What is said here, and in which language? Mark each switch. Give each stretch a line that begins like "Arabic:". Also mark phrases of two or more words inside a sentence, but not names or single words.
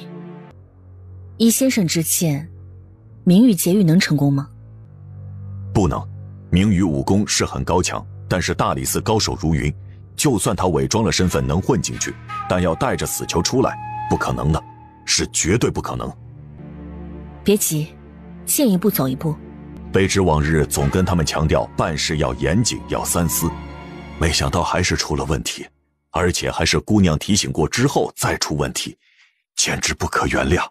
Chinese: 依先生之見，明宇劫獄能成功嗎？不能。明宇武功是很高強，但是大理寺高手如雲，就算他偽裝了身份能混進去，但要帶着死囚出來，不可能的，是絕對不可能。別急，見一步走一步。卑職往日總跟他們強調辦事要嚴謹，要三思，沒想到還是出了問題，而且還是姑娘提醒過之後再出問題，簡直不可原諒。